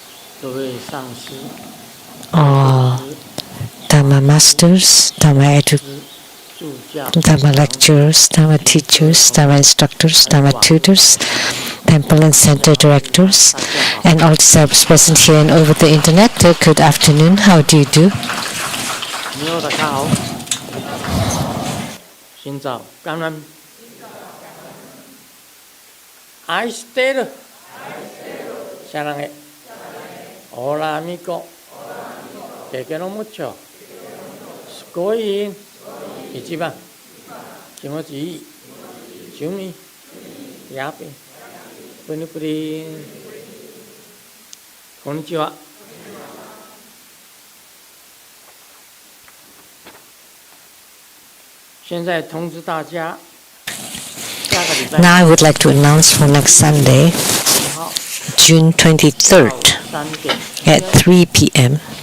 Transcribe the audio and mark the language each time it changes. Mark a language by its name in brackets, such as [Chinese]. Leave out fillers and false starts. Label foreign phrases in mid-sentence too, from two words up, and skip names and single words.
[English] All Dharma masters, Dharma lecturers, Dharma teachers, Dharma instructors, Dharma tutors, temple and center directors, and all disciples present here and over the internet. Good afternoon. How do you do? [Japanese] Aishiteru. [Spanish] Sarange. Hola amigo. Te quiero mucho. [Japanese] Sugoi. Ichiban. Kimochi ii. Shumi. Yapi. Puni. Konnichiwa. [English] Now I would like to announce for next Sunday, June 23rd at 3 p.m.